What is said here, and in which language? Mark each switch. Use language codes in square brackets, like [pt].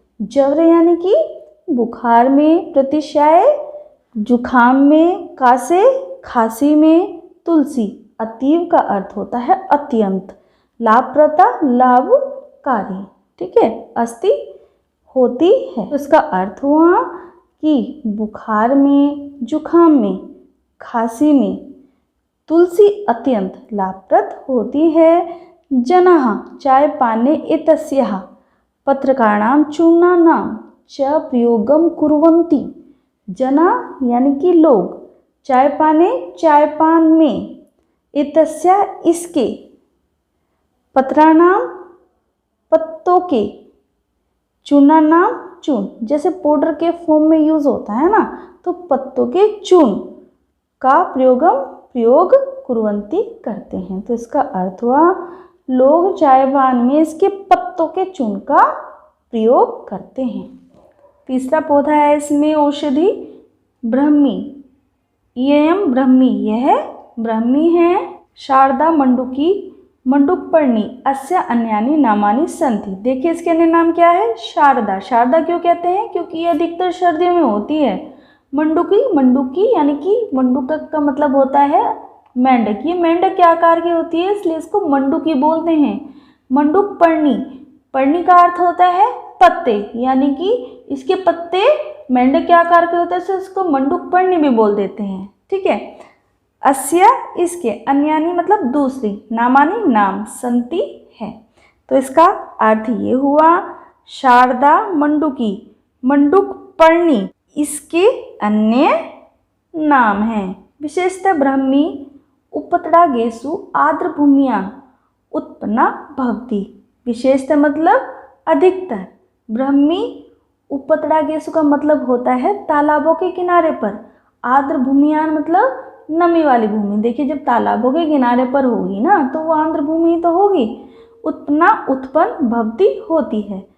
[hi] जवरे यानी कि बुखार में, प्रतिशाय जुखाम में, कासे खांसी में, तुलसी अतीव का अर्थ होता है अत्यंत, लाभप्रदा लाभकारी, ठीक है, अस्ति होती है। तो इसका अर्थ हुआ कि बुखार में, जुखाम में, खांसी में तुलसी अत्यंत लाभप्रद होती है। [sa] जनाः चाय पाने एतस्याः पत्रकाणां चूर्णानां च प्रयोगं कुर्वन्ति। [hi] जना यानी कि लोग, चाय पाने चाय पान में, एतस्या इसके, पत्राणाम पत्तों के, चूर्णानाम चूर्ण जैसे पाउडर के फॉर्म में यूज होता है ना, तो पत्तों के चूर्ण का प्रयोग कुर्वन्ति करते हैं। तो इसका अर्थ हुआ लोग चाय पान में इसके पत्तों के चूर्ण का प्रयोग करते हैं। तीसरा पौधा है इसमें औषधि ब्रह्मी। [sa] इयं ब्रह्मी, [hi] यह ब्रह्मी है। [sa] शारदा मंडूकी मंडूकपर्णी अस्य अन्यानि नामानि सन्ति। [hi] देखिए इसके अन्य नाम क्या है? शारदा। शारदा क्यों कहते हैं? क्योंकि ये अधिकतर सर्दियों में होती है। मंडूकी, मंडूकी यानी कि मंडूक का मतलब होता है मेंढक। ये मेंढक के आकार की होती है इसलिए इसको मंडूकी बोलते हैं। मंडूकपर्णी, पर्णी का अर्थ होता है पत्ते, यानी कि इसके पत्ते मेंढक के आकार के होते हैं इसलिए इसको मंडूकपर्णी भी बोल देते हैं, ठीक है। अस्य इसके, अन्यानी मतलब दूसरी, नामानी नाम, संति है। तो इसका अर्थ ये हुआ शारदा मंडूकी मंडूकपर्णी इसके अन्य नाम हैं। [sa] विशेषतः ब्रह्मी उपतडागेषु आर्द्रभूम्यां उत्पन्ना भवति। [hi] विशेषतः मतलब अधिकतर, ब्रह्मी उपतडागेषु का मतलब होता है तालाबों के किनारे पर, आर्द्रभूम्यां मतलब नमी वाली भूमि। देखिए जब तालाबों के किनारे पर होगी ना तो वो आर्द्र भूमि तो होगी, उत्पन्न भवती होती है।